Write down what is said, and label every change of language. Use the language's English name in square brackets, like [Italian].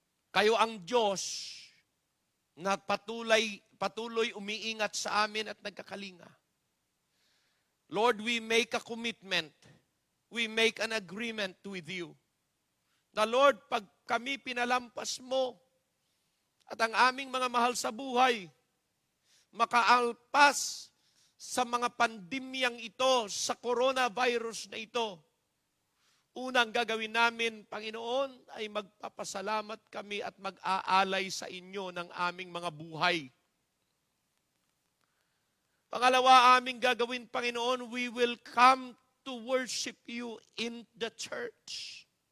[Filipino] Kayo ang Diyos na patuloy umiingat sa amin at nagkakalinga. [English] Lord, we make a commitment. We make an agreement with you. [Filipino] Na Lord, pag kami pinalampas mo at ang aming mga mahal sa buhay, makaalpas sa mga pandemyang ito, sa coronavirus na ito, unang gagawin namin, Panginoon, ay magpapasalamat kami at mag-aalay sa inyo ng aming mga buhay. Pangalawa, aming gagawin, Panginoon, [English] we will come to worship you in the church.